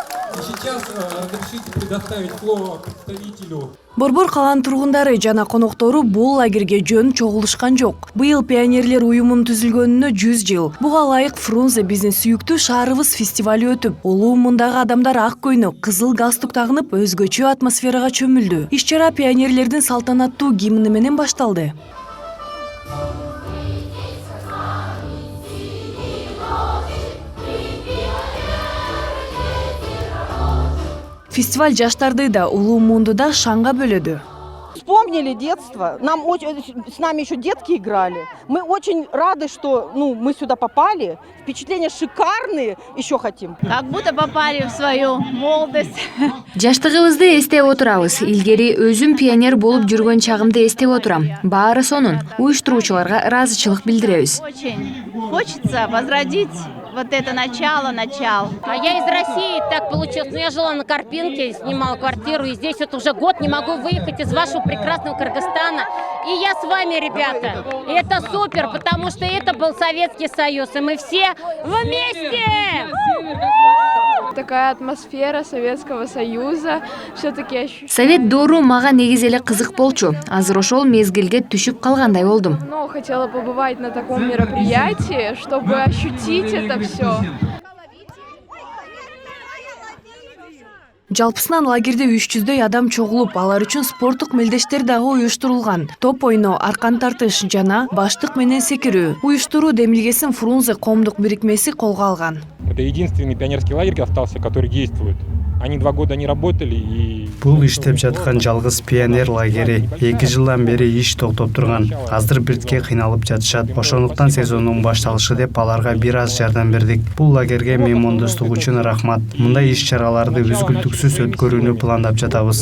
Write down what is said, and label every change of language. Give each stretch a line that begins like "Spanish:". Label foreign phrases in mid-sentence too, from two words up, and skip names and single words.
Russian: И сейчас разрешите предоставить слово представителю.
Kyrgyz: Борбор каланын тургундары жана коноктору бул лагерге жөн чогулушкан жок. Быйыл пионерлер уюмунун түзүлгөнүнө 100 жыл. Буга ылайык Фрунзе биздин сүйүктүү шаарыбыз фестивали өтүп, улуу мундагы адамдар ак көйнөк, кызыл галстук тагынып өзгөчө атмосферага чөмүлдү. Иш-чара пионерлердин салтанаттуу гимни менен башталды. Фестиваль жаштарды да, улуу муунду да шаңга бөлөдү.
Russian: Вспомнили детство. С нами еще детки играли. Мы очень рады, что мы сюда попали. Впечатления шикарные. Еще хотим. Как будто попали в свою молодость.
Kyrgyz: Жаштыгыбызды эстеп отурабыз. Илгери өзүм пионер болуп жүргөн чагымды эстеп отурам. Баары сонун. Уюштуруучуларга ыраазычылык билдиребиз.
Russian: Очень хочется возродить вот это начало. А я из России, так получилось. Я жила на Карпинке, снимала квартиру, и здесь вот уже год не могу выехать из вашего прекрасного Кыргызстана. И я с вами, ребята. И это супер, потому что это был Советский Союз, и мы все вместе! Такая атмосфера Советского Союза. Все-таки
Kyrgyz: Совет доору мага негизи эле кызык болчу. Азыр ошол мезгилге түшүп калгандай болдум.
Russian: хотела побывать на таком мероприятии, чтобы ощутить это все.
Kyrgyz: Жалпысынан лагерде 300дөй адам чогулуп, алар үчүн спорттук мелдештер дагы уюштурулган. Топ ойноо, аркан тартыш жана баштык менен секирүү. Уюштуруу демилгесин Фрунзе коомдук бирикмеси колго алган.
Russian: Это единственный пионерский лагерь остался, который действует. Они 2 года не работали и...
Kyrgyz: Бул иштеп жаткан жалгыз пионер лагери 2 жылдан бери иш токтоп турган. Азыр биртке кыйналып жатышат. Ошондуктан сезондун башталышы деп аларга бир аз жардам бердик. Бул лагерге меймондостук үчүн рахмат. Мындай иш-чараларды үзгүлтүксүз өткөрүүнү пландап жатабыз.